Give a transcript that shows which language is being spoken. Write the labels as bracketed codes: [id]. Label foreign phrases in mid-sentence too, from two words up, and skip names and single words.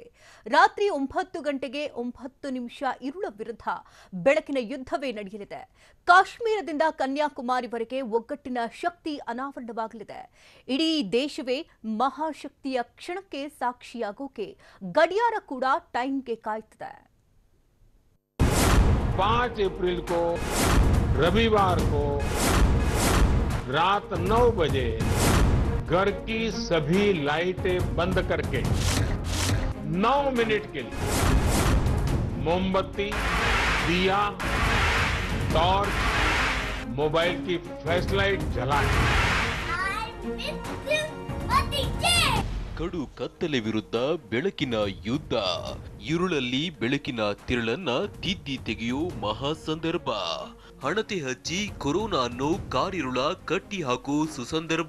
[kn] ರಾತ್ರಿ 9 ಗಂಟೆಗೆ 9 ನಿಮಿಷ ಇರುಳ ವಿರುದ್ಧ ಬೆಳಕಿನ ಯುದ್ಧವೇ ನಡೆಯಲಿದೆ. ಕಾಶ್ಮೀರದಿಂದ ಕನ್ಯಾಕುಮಾರಿವರೆಗೆ ಒಗ್ಗಟ್ಟಿನ ಶಕ್ತಿ ಅನಾವರಣವಾಗಲಿದೆ. ಇಡೀ ದೇಶವೇ ಮಹಾಶಕ್ತಿಯ ಕ್ಷಣಕ್ಕೆ ಸಾಕ್ಷಿಯಾಗೋಕೆ ಗಡಿಯಾರ ಕೂಡ ಟೈಮ್ಗೆ ಕಾಯ್ತಿದೆ. [hi] 5 अप्रैल को रविवार को रात 9 बजे घर की सभी लाइटें बंद करके 9 मिनट के लिए मोमबत्ती, दिया, टॉर्च, मोबाइल की फ्लैशलाइट जलाएं। [kn] ಕಡು ಕತ್ತಲೆ ವಿರುದ್ಧ ಬೆಳಕಿನ ಯುದ್ಧ. ഇരുಳಲ್ಲಿ ಬೆಳಕಿನ ತಿರುಳನ್ನ ತಿದ್ದಿ ತೆಗೆಯೋ ಮಹಾ ಸಂದರ್ಭ. ಹಣತೆ ಹಚ್ಚಿ ಕೊರೋನಾ ಅನ್ನೋ ಕಾರಿರುಳ ಕಟ್ಟಿ ಹಾಕೋ ಸುಸಂದರ್ಭ.